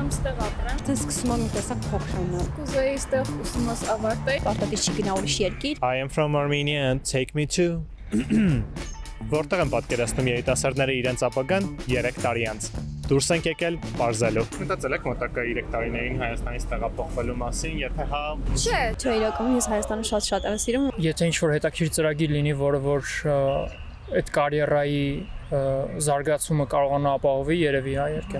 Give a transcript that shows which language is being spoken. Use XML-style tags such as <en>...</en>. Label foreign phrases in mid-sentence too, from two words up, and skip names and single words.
<hy>ստեղ ապրեմ։ Դες սկսում եմ մի տեսակ փոխանալ։ Կուզեի ստեղ ուսումս ավարտել։ Պարտադիր չի գնա ուրիշ երկիր։</hy> <en>I am from Armenia and take me to</en> <hy>Որտեղ են պատկերացնում երիտասարդները իրենց ապագան 3 տարի անց։ Դուրս ենք եկել Պարզելու։ Մտածել եք մոտակա 3 տարիներին Հայաստանից տեղափոխվելու մասին, եթե հա, Չէ, Չէ, իրականում ես Հայաստանը շատ եմ սիրում։ Եթե ինչ-որ հետաքրքիր ծրագիր լինի, որը որ այդ կարիերայի զարգացումը կարողանա ապահովի, երևի հա երկեմ։</hy>